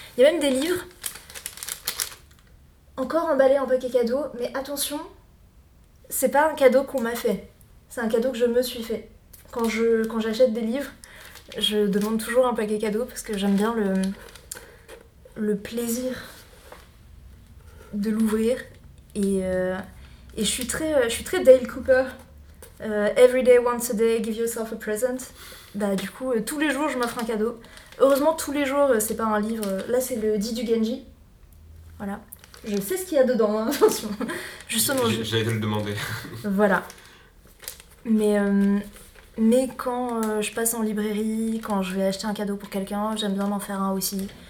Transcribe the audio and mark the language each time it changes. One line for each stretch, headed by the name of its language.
French: Il y a même des livres encore emballés en paquet cadeau, mais attention, c'est pas un cadeau qu'on m'a fait. C'est un cadeau que je me suis fait. Quand j'achète des livres, je demande toujours un paquet cadeau parce que j'aime bien le plaisir de l'ouvrir. Et je suis très Dale Cooper.
English: Every day, once a day, give yourself a present.
French: Bah du coup, tous les jours, je m'offre un cadeau. Heureusement, tous les jours, c'est pas un livre. Là, c'est le Dit du Genji. Voilà. Je sais ce qu'il y a dedans, hein, attention. Justement, j'allais te le demander. Voilà. Mais quand je passe en librairie, quand je vais acheter un cadeau pour quelqu'un, j'aime bien m'en faire un aussi.